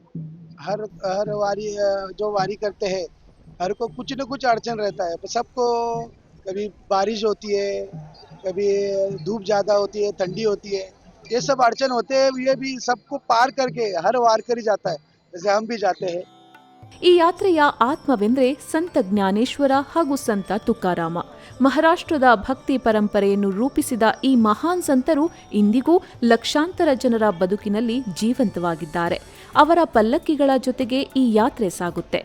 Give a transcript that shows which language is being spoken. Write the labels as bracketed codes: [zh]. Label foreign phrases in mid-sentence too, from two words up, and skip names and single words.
[hi] हर वारी जो वारी करते हैं हर को कुछ न कुछ अड़चन रहता है. सबको कभी बारिश होती है, कभी धूप ज़्यादा होती है, ठंडी होती है, ये सब अड़चन होते हैं. ये भी सबको पार करके हर वारकरी जाता है, जैसे हम भी जाते हैं. [kn] ಈ ಯಾತ್ರೆಯ ಆತ್ಮವೆಂದರೆ ಸಂತ ಜ್ಞಾನೇಶ್ವರ ಹಾಗೂ ಸಂತ ತುಕಾರಾಮ. ಮಹಾರಾಷ್ಟ್ರದ ಭಕ್ತಿ ಪರಂಪರೆಯನ್ನು ರೂಪಿಸಿದ ಈ ಮಹಾನ್ ಸಂತರು ಇಂದಿಗೂ ಲಕ್ಷಾಂತರ ಜನರ ಬದುಕಿನಲ್ಲಿ ಜೀವಂತವಾಗಿದ್ದಾರೆ. ಅವರ ಪಲ್ಲಕ್ಕಿಗಳ ಜೊತೆಗೆ ಈ ಯಾತ್ರೆ ಸಾಗುತ್ತೆ.